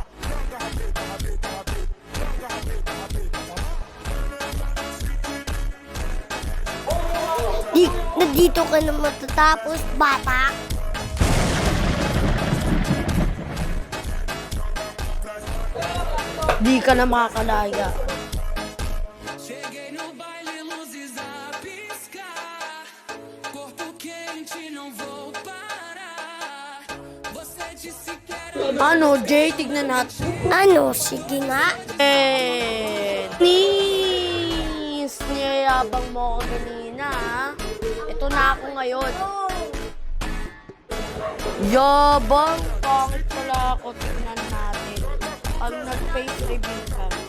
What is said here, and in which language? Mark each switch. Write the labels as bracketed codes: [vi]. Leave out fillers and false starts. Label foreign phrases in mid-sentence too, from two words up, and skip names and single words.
[tl] Nandito ka na matatapos, bata. Di ka na makakalaya. [pt] Cheguei no baile, luzes a piscar. Corpo quente, não vou parar. Você disse que era [tl] Ano, Jay? Tignan natin. Ano, sige nga. Nis! Niyayabang mo ako kanina, ha? Ito na ako ngayon. Yabang! Pangit pala ako. Tignan natin. Pag nag- [en] face reveal [tl] ka.